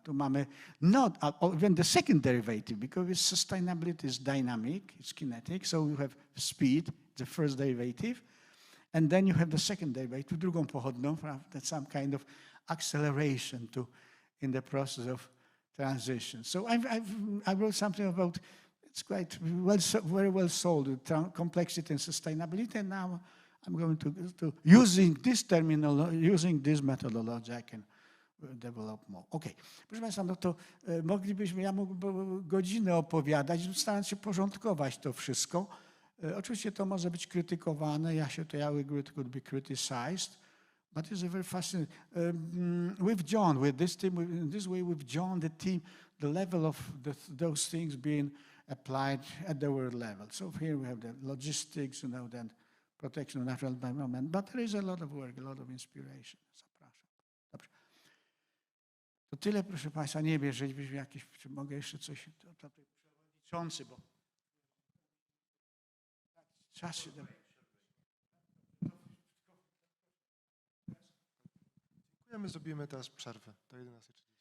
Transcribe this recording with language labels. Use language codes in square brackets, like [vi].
[pl] Tu mamy [en] not even the second derivative, because sustainability is dynamic, it's kinetic, so you have speed, the first derivative, and then you have the second derivative, [pl] drugą pochodną, [en] that's some kind of acceleration in the process of transition. So I wrote something about, it's quite very well sold, complexity and sustainability, and now I'm going to using this terminology, using this methodology, I can develop more. Okay. [pl] Proszę Państwa, no to ja mógłbym godzinę opowiadać, starając się porządkować to wszystko. Oczywiście to może być krytykowane. [en] It could be criticized, but it's a very fascinating. We've joined with this team, in this way we've joined the team, the level of those things being applied at the world level. So here we have the logistics, then protection of natural environment, but there is a lot of work, a lot of inspiration. [pl] Zapraszam. Dobrze. To tyle, proszę Państwa. Nie wiem, jeżeli byśmy jakieś, czy mogę jeszcze coś, to przewodniczący, bo czas się da. Dziękujemy, zrobimy teraz przerwę do 11:30.